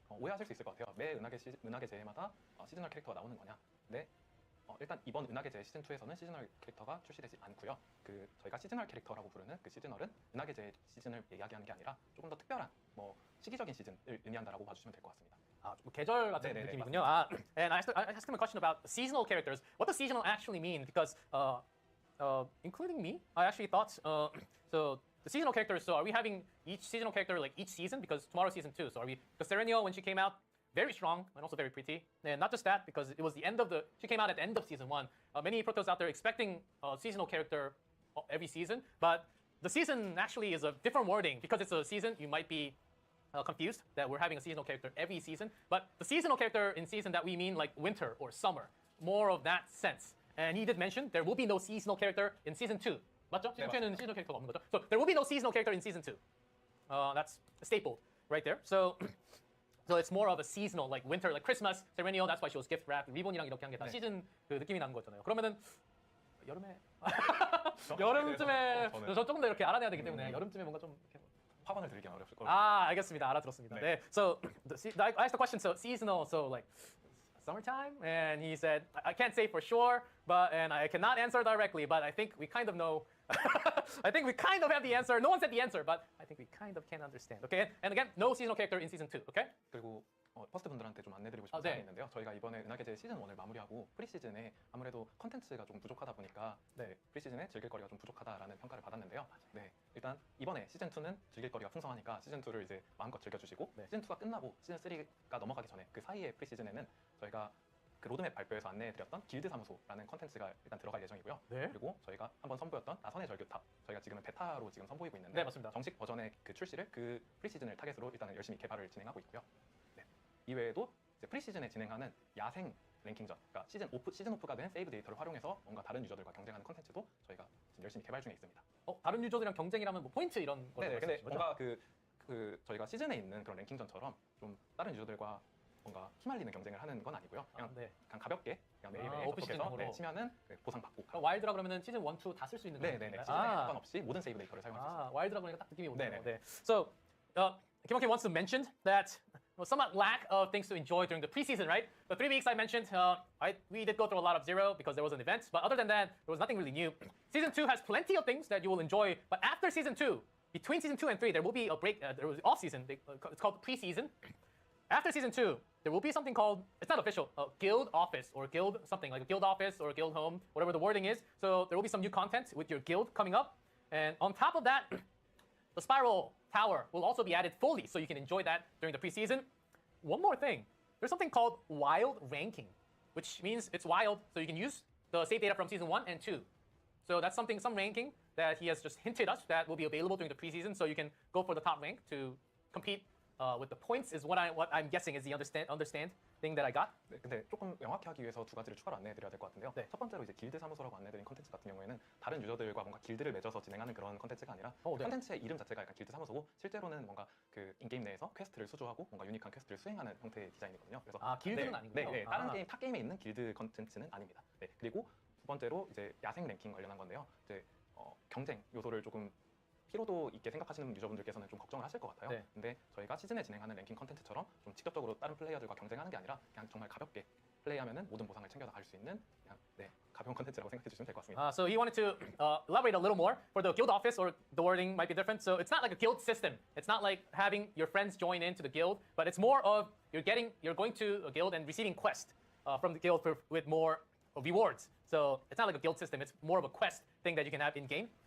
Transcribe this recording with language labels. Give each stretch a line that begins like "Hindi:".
Korean: 오해하실 수 있을 것 같아요. 매 은하계제마다 시즈널 캐릭터가 나오는 거냐? 네. 일단 이번 은하계제 시즌 2에서는 시즈널 캐릭터가 출시되지 않고요. 그 저희가 시즈널 캐릭터라고 부르는 그 시즈널은 은하계제 시즌을 이야기하는 게 아니라 조금 더 특별한 시기적인 시즌을 의미한다라고 봐주시면 될 것 같습니다. 좀 계절 같은 네네네, 느낌이군요.
English: And I asked him a question about seasonal characters. What does seasonal actually mean? Because including me, I actually thought so. The seasonal characters. So are we having each seasonal character like each season? Because tomorrow's season 2. So are we? Because Serenio, when she came out, very strong and also very pretty. And not just that, because it was the end of the. She came out at the end of season 1. Many Protos out there expecting a seasonal character every season, but the season actually is a different wording because it's a season. You might be confused that we're having a seasonal character every season, but the seasonal character in season that we mean like winter or summer, more of that sense. And he did mention there will be no seasonal character in season 2.
Korean: 맞죠? 시즌 2에는
English: seasonal character
Korean: 가 없는 거죠.
English: So there will be no seasonal character in season 2. That's stapled right there. So it's more of a seasonal, like winter, like Christmas, Serennial. That's why she was gift wrapped.
Korean: 리본이랑 이렇게 한 게 다 시즌 그 느낌이 나는 거잖아요. 그러면은 여름에 여름쯤에 저 조금 더 이렇게 알아내야 되기 때문에 여름쯤에 뭔가 좀 이렇게 화관을 들기는 어렵을 거예요. 알겠습니다. 알아들었습니다. 네.
English: So I asked the question. So seasonal. So like summertime, and he said I can't say for sure, and I cannot answer directly, but I think we kind of know. I think we kind of have the answer. No one said the answer, but I think we kind of can understand. Okay. And again, no seasonal character in season 2. Okay.
Korean: 그리고 퍼스트 분들한테 좀 안내드리고 싶은 사항이 있는데요. 저희가 이번에 은하계제 시즌 1을 마무리하고 프리시즌에 아무래도 컨텐츠가 좀 부족하다 보니까 프리시즌에 즐길 거리가 좀 부족하다라는 평가를 받았는데요. 네, 일단 이번에 시즌 2는 즐길 거리가 풍성하니까 시즌 2를 이제 마음껏 즐겨주시고 시즌 2가 끝나고 시즌 3가 넘어가기 전에 그 사이에 프리시즌에는 저희가 그 로드맵 발표에서 안내해드렸던 길드 사무소라는 컨텐츠가 일단 들어갈 예정이고요. 그리고 저희가 한번 선보였던 나선의 절규탑, 저희가 지금은 베타로 지금 선보이고 있는데 네, 맞습니다. 정식 버전의 그 출시를 그 프리시즌을 타겟으로 일단은 열심히 개발을 진행하고 있고요. 네. 이외에도 이제 프리시즌에 진행하는 야생 랭킹전, 그러니까 시즌 오프가 된 세이브 데이터를 활용해서 뭔가 다른 유저들과 경쟁하는 컨텐츠도 저희가 지금 열심히 개발 중에 있습니다. 다른 유저들이랑 경쟁이라면 뭐 포인트 이런 거. 네, 근데 뭔가 그 저희가 시즌에 있는 그런 랭킹전처럼 좀 다른 유저들과 뭔가 휘말리는 경쟁을 하는 건 아니고요. 그냥, 그냥 가볍게 그냥 매일매일 접속해서 치면은 보상 받고. 와일드라 그러면은 시즌 1, 2 다 쓸 수 있는 거예요. 네네네. 시즌에 상관없이 모든 세이브 데이터를 사용할 수 있습니다. 와일드라 그러니까 딱 느낌이 오네요. 네.
English: So, Kim wants to mention that somewhat lack of things to enjoy during the preseason, right? The 3 weeks I mentioned, we did go through a lot of zero because there was an event, but other than that, there was nothing really new. Season 2 has plenty of things that you will enjoy, but after season 2, between season 2 and 3, there will be a break. There was off season. It's called preseason. After season 2, there will be something called, it's not official, a guild office or guild something, like a guild office or a guild home, whatever the wording is. So there will be some new content with your guild coming up. And on top of that, the Spiral Tower will also be added fully, so you can enjoy that during the preseason. One more thing, there's something called wild ranking, which means it's wild, so you can use the save data from season 1 and 2. So that's some ranking that he has just hinted us that will be available during the preseason, so you can go for the top rank to compete with the points is what I'm guessing is the understand thing that I got.
Korean: 네, 근데 조금 명확히 하기 위해서 두 가지를 추가로 안내해드려야 될 것 같은데요. 첫 번째로 이제 길드 사무소라고 안내드린 컨텐츠 같은 경우에는 다른 유저들과 뭔가 길드를 맺어서 진행하는 그런 컨텐츠가 아니라 컨텐츠의 이름 자체가 약간 길드 사무소고 실제로는 뭔가 그 인게임 내에서 퀘스트를 수주하고 뭔가 유니크한 퀘스트를 수행하는 형태의 디자인이거든요. 그래서 길드는 아니군요. 네, 다른 게임 타 게임에 있는 길드 컨텐츠는 아닙니다. 네, 그리고 두 번째로 이제 야생 랭킹 관련한 건데요. 이제 경쟁 요소를 조금 피로도 있게 생각하시는 유저분들께서는 좀 걱정을 하실 것 같아요. 근데 저희가 시즌에 진행하는 랭킹 컨텐츠처럼 좀 직접적으로 다른 플레이어들과 경쟁하는 게 아니라 그냥 정말 가볍게 플레이하면은 모든 보상을 챙겨서 갈 수 있는 그냥 가벼운 컨텐츠라고 생각해 주시면 될 것 같습니다.
English: So he wanted to elaborate a little more for the guild office, or the wording might be different. So it's not like a guild system. It's not like having your friends join into the guild, but it's more of you're going to a guild and receiving quest from the guild with more rewards. So it's not like a guild system. It's more of a quest thing that you can have in game.